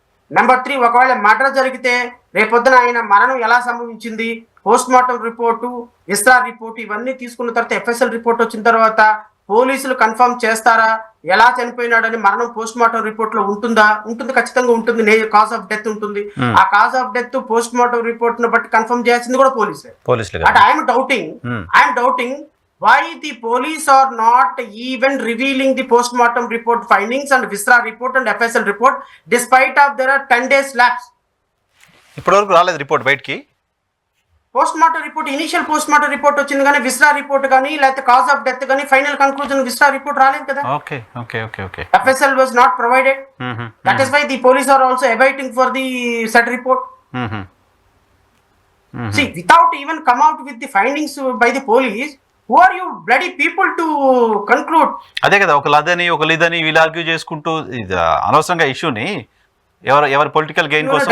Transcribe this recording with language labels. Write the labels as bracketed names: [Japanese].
[Telugu] Number 3, ఒకవేళ murder జరిగితే రేపొద్దున ఆయన మరణం ఎలా సంభవించింది, పోస్ట్ మార్టం రిపోర్టు, విస్రా రిపోర్టు ఇవన్నీ తీసుకున్న తర్వాత ఎఫ్ఎస్ఎల్ రిపోర్ట్ వచ్చిన తర్వాత పోలీసులు కన్ఫర్మ్ చేస్తారా ఎలా చనిపోయినాడని మరణం పోస్ట్ మార్టం రిపోర్ట్ లో ఉంటుందా? ఉంటుంది, ఖచ్చితంగా ఉంటుంది. కాజ్ ఆఫ్ డెత్ ఉంటుంది. ఆ cause of death post mortem report ను బట్టి కన్ఫర్మ్ చేయాల్సింది కూడా పోలీసే. [English] But I'm doubting why the police are not even revealing the post-mortem report findings and visra report and FSL report despite of there are 10 days lapse. [Telugu] ఇప్పటివరకు రాలేదు report బయటికి. Post-mortem report, initial post-mortem report వచ్చింది కానీ విస్రా report కానీ లేకపోతే cause of death కానీ final conclusion విస్రా report రాలేదు కదా. Okay. [English] FSL was not provided. That is why the police are also awaiting for the said report. See, without even come out with the findings by the police, who are you bloody people to conclude? [Telugu] అదే కదా, ఒక ఇదని వీళ్ళు argue చేసుకుంటూ అనవసరంగా ఇష్యూని ఎవరి political gain కోసం